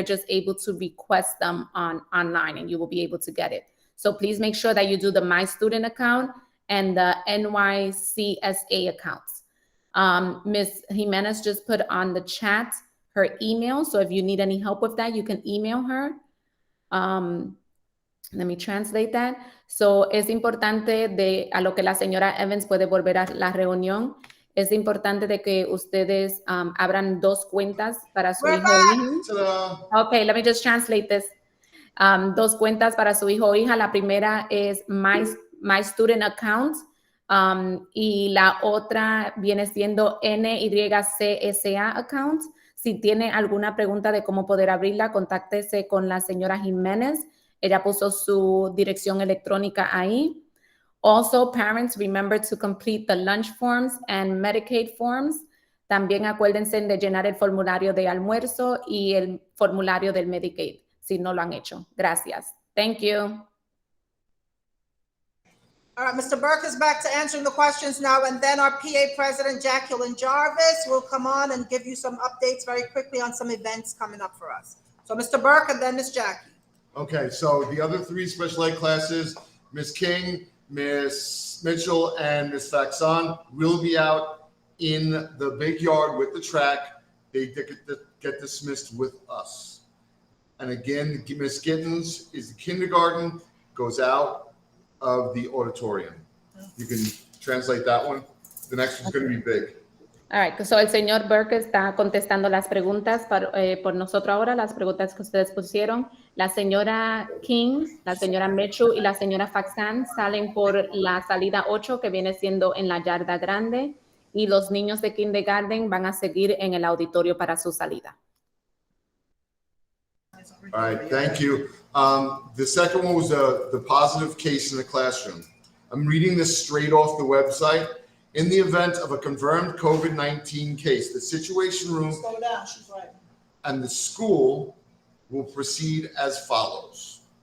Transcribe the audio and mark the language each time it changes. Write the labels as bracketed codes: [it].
[en] You're just able to request them online and you will be able to get it. So please make sure that you do the My Student account and the NYCSA accounts. Ms. Jimenez just put on the chat her email. So if you need any help with that, you can email her. Let me translate that. [es] So es importante a lo que la señora Evans puede volver a la reunión. Es importante de que ustedes abran 2 cuentas para su hijo o hija. [en] Okay, let me just translate this. [es] 2 cuentas para su hijo o hija. La primera es My Student Account y la otra viene siendo NYCSA Account. Si tiene alguna pregunta de cómo poder abrirla, contáctese con la señora Jiménez. Ella puso su dirección electrónica ahí. [en] Also, parents, remember to complete the lunch forms and Medicaid forms. [es] También acuérdense de llenar el formulario de almuerzo y el formulario del Medicaid, si no lo han hecho. Gracias. [en] Thank you. All right, Mr. Burke is back to answering the questions now, and then our PA President, Jacqueline Jarvis, will come on and give you some updates very quickly on some events coming up for us. So Mr. Burke and then Ms. Jackie. Okay, so the other 3 special ed classes, Ms. King, Ms. Mitchell, and Ms. Faxon will be out in the big yard with the track. They get dismissed with us. And again, Ms. Gittens is the kindergarten, goes out of the auditorium. You can translate that one. The next one's going to be big. All right, so [es] el señor Burke está contestando las preguntas por nosotros ahora, las preguntas que ustedes pusieron. La señora King, la señora Mitchell y la señora Faxan salen por la salida 8, que viene siendo en la yarda grande, y los niños de kindergarten van a seguir en el auditorio para su salida. [en] All right, thank you. The second one was the positive case in the classroom. I'm reading this straight off the website. In the event of a confirmed COVID-19 case, the situation room and the school will proceed as follows.